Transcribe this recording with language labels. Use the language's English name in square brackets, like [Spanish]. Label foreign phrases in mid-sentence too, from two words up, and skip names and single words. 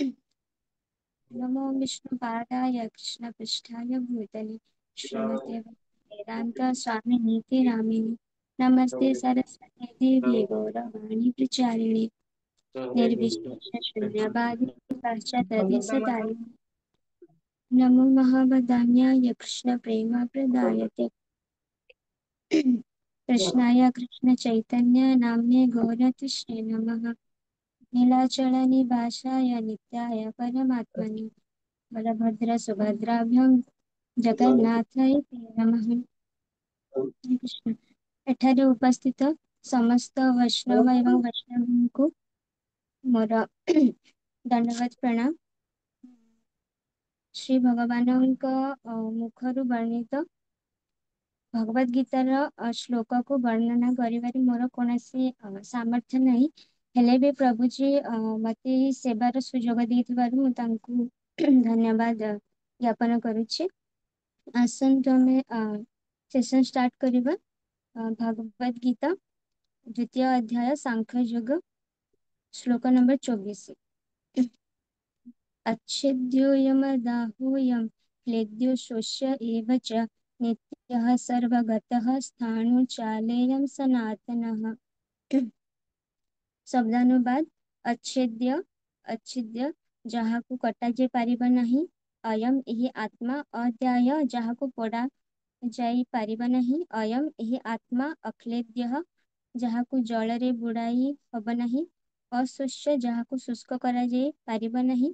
[Sanskrit] नमो विष्णुपादाय कृष्णपृष्ठाय भूतले श्रीमते वेदांत स्वामिनीति नामिने नमस्ते सरस्वती देवी गौरवाणी प्रचारिणे निर्विशेष शून्यवादी पाश्चात्यदेशतारिणे नमो महावदान्याय कृष्ण प्रेम प्रदायते कृष्णाय कृष्ण चैतन्य नाम्ने गौरतिष्णे नमः। नीलाचल निवासाय नित्याय परमात्मने बलभद्र सुभद्राभ्यां जगन्नाथ इति नमः। हरे कृष्ण। [Odia] ଏଠାରେ ଉପସ୍ଥିତ ସମସ୍ତ ବୈଷ୍ଣବ ଏବଂ ବୈଷ୍ଣବଙ୍କୁ ମୋର ଦଣ୍ଡବତ ପ୍ରଣାମ। ଶ୍ରୀ ଭଗବାନଙ୍କ ମୁଖରୁ ବର୍ଣ୍ଣିତ ଭଗବତ ଗୀତାର ଶ୍ଲୋକକୁ ବର୍ଣ୍ଣନା କରିବାରେ ମୋର କୌଣସି ସାମର୍ଥ୍ୟ ନାହିଁ। ହେଲେ ବି ପ୍ରଭୁଜୀ ମତେ ଏହି ସେବାର ସୁଯୋଗ ଦେଇଥିବାରୁ ମୁଁ ତାଙ୍କୁ ଧନ୍ୟବାଦ ଜ୍ଞାପନ କରୁଛି। ଆସନ୍ତୁ ଆମେ [English] session start [Odia] କରିବା। ଭଗବତ ଗୀତା ଦ୍ୱିତୀୟ ଅଧ୍ୟାୟ ସାଂଖ୍ୟ ଯୋଗ ଶ୍ଲୋକ ନମ୍ବର 24। [Sanskrit] अच्छेद्योऽयमदाह्योऽयं क्लेद्यो शोष्य एव च नित्यः सर्वगतः स्थाणुचालेयं सनातनः। शब्दानुवाद अच्छेद्य अच्छेद्य [Odia] ଯାହାକୁ କଟାଯାଇ ପାରିବ ନାହିଁ। ଅୟମ ଏହି ଆତ୍ମା ଅଦ୍ୟାୟ ଯାହାକୁ ପୋଡ଼ା ଯାଇ ପାରିବ ନାହିଁ। ଅୟମ ଏହି ଆତ୍ମା ଅକ୍ଲେଦ୍ୟ ଯାହାକୁ ଜଳରେ ବୁଡ଼ାଇ ହବ ନାହିଁ। ଅଶୋଷ୍ୟ ଯାହାକୁ ଶୁଷ୍କ କରାଯାଇ ପାରିବ ନାହିଁ।